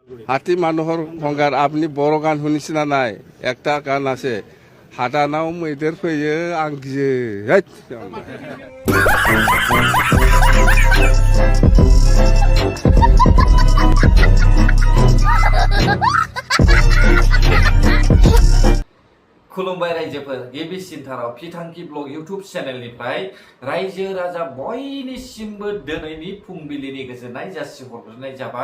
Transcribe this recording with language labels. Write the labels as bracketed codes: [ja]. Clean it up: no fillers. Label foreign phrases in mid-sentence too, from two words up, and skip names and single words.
[as] হাতী মানুহৰ সংঘাত আপুনি বড়ো গান শুনিছে না নাই একটা গান আছে [brx] हाटानाव मैदेर फैयो आं गियो हैत खुलुमबाय रायजोफोर गिबि सिनथाराव फिथांखि ब्लग इउटुब चेनेलनिफ्राय रायजो राजा बयनिसिमबो दिनैनि फुंबिलिनि गोजोननाय जासिहरग्रोनाय जाबाय।